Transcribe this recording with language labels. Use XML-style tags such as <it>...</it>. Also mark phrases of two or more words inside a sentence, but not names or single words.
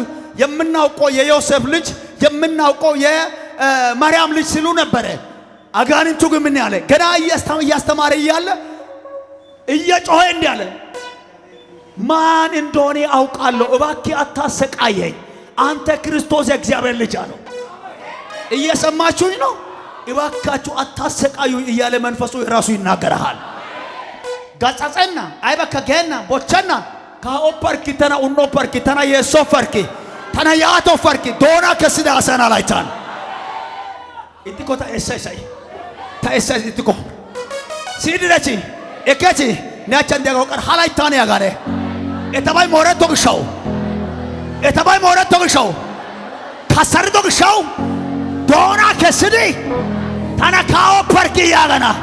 <am>የምናውቀው የዮሴፍ ልጅ የምናውቀው የማርያም ልጅ ሲሉ ነበር አጋንንቱ ግን ምን ያለ ገና እያስተማረ እያለ እየጮኸ እንዲህ አለ ማን እንደሆነ አውቃለሁ እባክህ አታሰቃየኝ አንተ ክርስቶስ የእግዚአብሔር ልጅ አለው እየሰማችሁኝ ነው እባካችሁ አታሰቃዩኝ እያለ መንፈሱ ራሱ ይናገራል</am> <hdy>ጋጻጸና አይበካ ገና ቦቸና ካኦፐርኪ ተና ኡኖፐርኪ ተና የሶፈርኪ ተና ያቶፈርኪ ዶና ከስዳ አሰና ላይታን ኢትኮ ታኤሳይ ኢትኮ ሲድረቺ ኤከቺ ናቻ እንደጋው ቀር ሃላይታን ያጋረ ኤታባይ ሞረቶ ግሻው ኤታባይ ሞረቶ ግሻው ካሰርዶ ግሻው ዶና ከስዲ ተና ካኦፐርኪ ያጋና</hdy>